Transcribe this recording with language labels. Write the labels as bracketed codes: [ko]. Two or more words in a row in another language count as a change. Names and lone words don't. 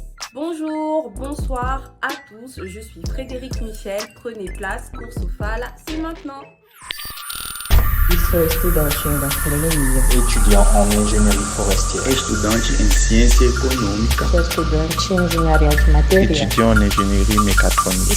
[fr] Bonjour, bonsoir à tous, je suis Frédéric Michel, prenez place pour Sofal, c'est maintenant. [pt] Eu sou estudante em gastronomia. [fr] Étudiant en ingénierie forestière. [pt] Estudante em ciência econômica. Sou estudante em engenharia de materiais. [fr] Étudiant en ingénierie mécatronique.